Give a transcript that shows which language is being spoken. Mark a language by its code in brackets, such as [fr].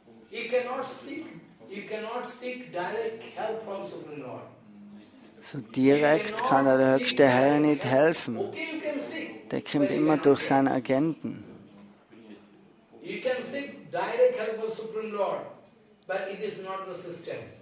[en] You cannot seek direct help from Supreme Lord. [de] So direkt kann der Höchste Herr nicht helfen. Der kommt immer durch seine Agenten. [en] You can seek direct help from Supreme Lord, but it is not the system.